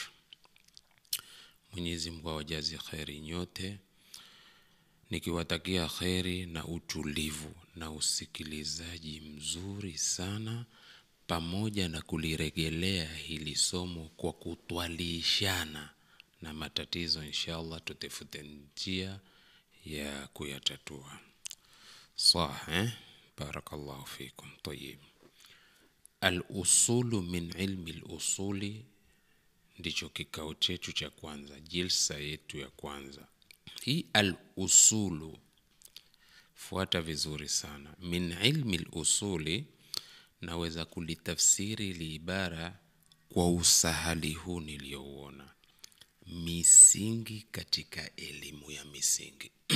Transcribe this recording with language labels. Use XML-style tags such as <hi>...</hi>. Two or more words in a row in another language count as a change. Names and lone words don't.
<sw>Mwenyezi Mungu awajaze khairi nyote, nikiwatakia khairi na utulivu na usikilizaji mzuri sana, pamoja na kulirejelea hili somo kwa kutwalishana, na matatizo inshallah tutafute njia ya kuyatatua.</sw> <ar>بارك الله فيكم.</ar> <sw>Tayyib,</sw> <ar>الأصول من علم الأصول</ar> <sw>ndicho kikao chetu cha kwanza, jilsa yetu ya kwanza. Hii al-usulu, fuata vizuri sana.</sw> <ar>من علم الأصول</ar> <sw>naweza kulitafsiri liibara kwa usahali huu niliouona: misingi katika elimu ya misingi.</sw>